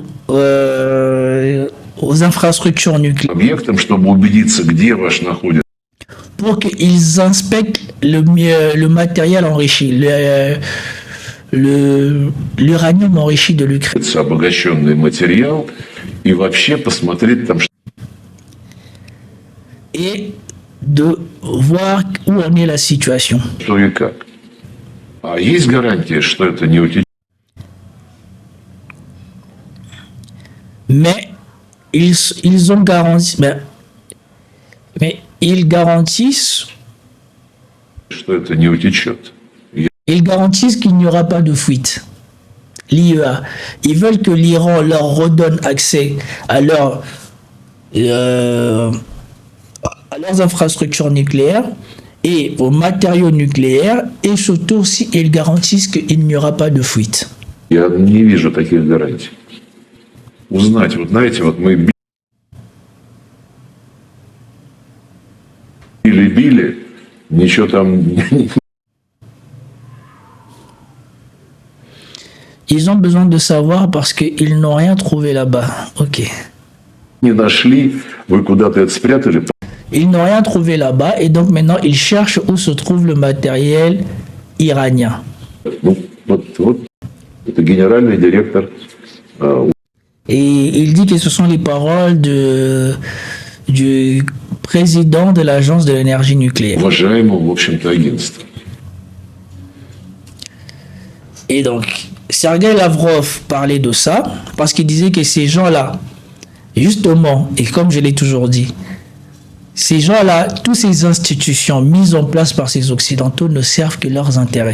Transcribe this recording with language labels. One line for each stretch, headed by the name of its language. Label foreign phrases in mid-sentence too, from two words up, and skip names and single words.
French: aux infrastructures nucléaires
Russian: объектам, чтобы убедиться, где ваш находится.
French: pour qu'ils inspectent le matériel enrichi, l'uranium enrichi de l'Ukraine.
Russian: Обогащенный материал и вообще посмотреть там,
French: Et de voir où en est la situation.
Russian: что и как. А есть гарантия, что это не утечет?
French: Mais ils ont garanti, mais ils garantissent,
Russian: Что это не утечет?
French: ils garantissent qu'il n'y aura pas de fuite. L'IEA, ils veulent que l'Iran leur redonne accès à leurs infrastructures nucléaires et aux matériaux nucléaires, et surtout aussi ils garantissent qu'il n'y aura pas de fuite.
Russian: Я не вижу таких гарантий. Узнать, вот знаете, вот мы били, ничего там
French: Ils ont besoin de savoir parce qu'ils n'ont rien trouvé là-bas. Ok.
Russian: не нашли, вы куда-то это спрятали.
French: Ils n'ont rien trouvé là-bas et donc maintenant ils cherchent où se trouve le matériel iranien.
Russian: Ну, вот, это генеральный директор.
French: Et il dit que ce sont les paroles du président de l'agence de l'énergie nucléaire.
Russian: Уважаемого, в общем-то, агентства.
French: Et donc, Sergei Lavrov parlait de ça parce qu'il disait que ces gens-là, justement, et comme je l'ai toujours dit, ces gens-là, toutes ces institutions mises en place par ces Occidentaux ne servent que leurs intérêts.